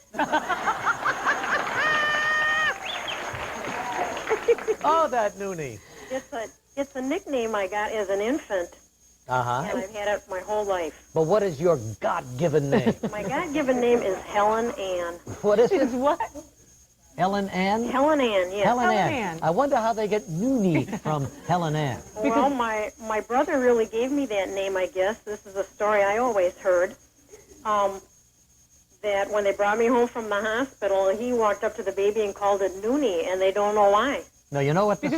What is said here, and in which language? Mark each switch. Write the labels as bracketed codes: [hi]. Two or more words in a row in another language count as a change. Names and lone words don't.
[en] Oh, that Noonie. It's a nickname I got as an infant, Uh-huh. and I've had it my whole life. But what is your God-given name? My God-given name is Helen Ann. What is it? Is what? Helen Ann? Helen Ann, yes. Helen Ann. Ann. I wonder how they get Noonie from Helen Ann. Well, my brother really gave me that name, I guess. This is a story I always heard. That when they brought me home from the hospital, he walked up to the baby and called it Noonie, and they don't know why. No, you know what the